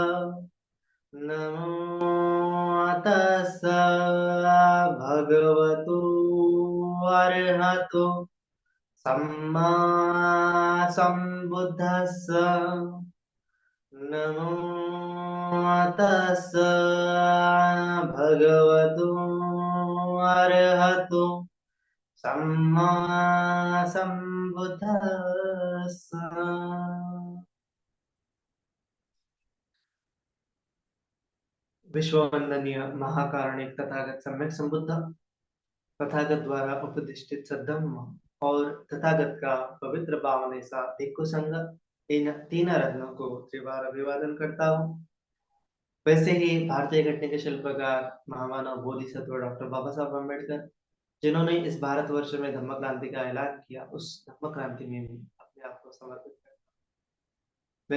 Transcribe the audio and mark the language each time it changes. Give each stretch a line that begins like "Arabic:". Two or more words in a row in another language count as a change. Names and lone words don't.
Pali: नमो तस्स भगवतो अरहतो सम्मा सम्बुद्धस्स। नमो तस्स भगवतो अरहतो सम्मा सम्बुद्धस्स।
Hindi: विश्ववंदनीय महाकारुणिक तथागत सम्यक संबुद्ध, तथागत द्वारा उपदिष्टित सद्धम्म और तथागत का पवित्र पावन ऐसा भिक्खु संघ, इन तीन रत्नों को त्रिवार अभिवादन करता हूँ। वैसे ही भारतीय घटने के शिल्पकार महामानव बोधिसत्व डॉक्टर बाबा साहब अम्बेडकर, जिन्होंने इस भारतवर्ष में धम्म क्रांति का ऐलान किया, उस धम्म क्रांति में भी अपने आप को समर्पित करता हूं।